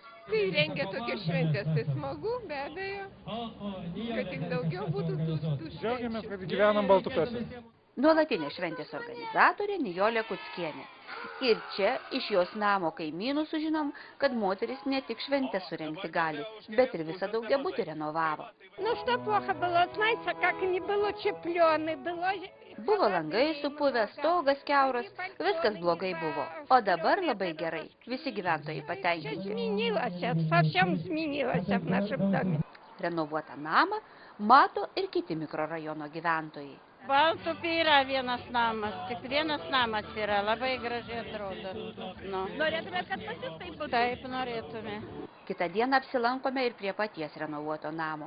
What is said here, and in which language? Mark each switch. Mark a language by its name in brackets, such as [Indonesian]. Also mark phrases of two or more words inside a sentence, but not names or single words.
[Lithuanian] Kai rengia tokias šventės, tai smagu, be abejo, kad tik daugiau būtų tų švenčių. Džiaugiamės, kad gyvenam Baltupiuose. Nuolatinė šventės organizatorė Nijolė Kuckienė. Ir čia iš jos namo kaimynų sužinom, kad moteris ne tik šventę surengti gali, bet ir visą daugiabutį renovavo. Nu, [Russian] что плохо было, знаете, как не было чеплены, было... [Lithuanian] Buvo langai supuvę, stogas kiauras, viskas blogai buvo. O dabar labai gerai, visi gyventojai patenkinti. [Russian] Совсем изменилось в нашем доме. [Lithuanian] Renovuotą namą mato ir kiti mikrorajono gyventojai. Baltupių yra vienas namas, tik vienas namas yra, labai gražiai atrodo. Norėtume, kad pas jūs taip būtų? Taip, norėtume. Kitą dieną apsilankome ir prie paties renovuoto namo.